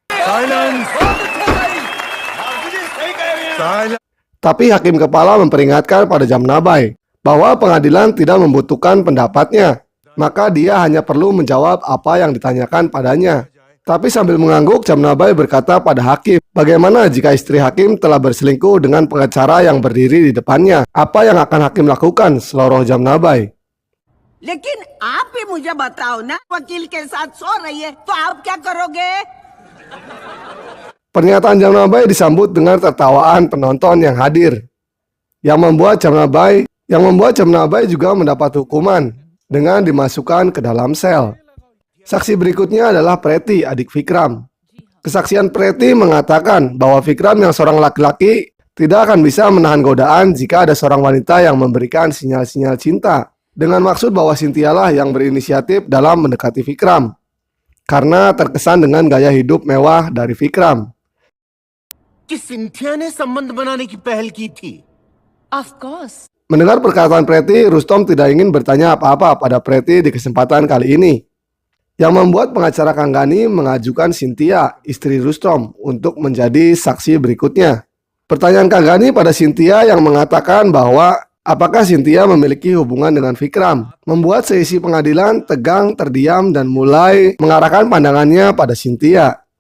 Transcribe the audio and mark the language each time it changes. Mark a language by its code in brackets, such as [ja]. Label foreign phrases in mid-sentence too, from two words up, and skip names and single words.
[id] Tapi hakim kepala memperingatkan pada Jamnabai bahwa pengadilan tidak membutuhkan pendapatnya, maka dia hanya perlu menjawab apa yang ditanyakan padanya. Tapi sambil mengangguk, Jamnabai berkata pada hakim, bagaimana jika istri hakim telah berselingkuh dengan pengacara yang berdiri di depannya? Apa yang akan hakim lakukan? Seloroh Jamnabai. [hi] लेकिन आप भी मुझे बताओ ना, वकील के साथ सो रही है तो आप क्या करोगे? [id] Pernyataan Jamnabai disambut dengan tertawaan penonton yang hadir, yang membuat Jamnabai juga mendapat hukuman dengan dimasukkan ke dalam sel. Saksi berikutnya adalah Preti, adik Vikram. Kesaksian Preti mengatakan bahwa Vikram yang seorang laki-laki tidak akan bisa menahan godaan jika ada seorang wanita yang memberikan sinyal-sinyal cinta, dengan maksud bahwa Cynthia lah yang berinisiatif dalam mendekati Vikram, karena terkesan dengan gaya hidup mewah dari Vikram. [hi] कि सिंथिया ने संबंध बनाने की पहल की थी। [en] of course. [id] Mendengar perkataan Preti, Rustom tidak ingin bertanya apa-apa pada Preti di kesempatan kali ini, yang membuat pengacara Kanggani mengajukan Cynthia, istri Rustom, untuk menjadi saksi berikutnya. Pertanyaan Kanggani pada Cynthia yang mengatakan bahwa apakah Cynthia memiliki hubungan dengan Vikram, membuat seisi pengadilan tegang, terdiam, dan mulai mengarahkan pandangannya pada Cynthia.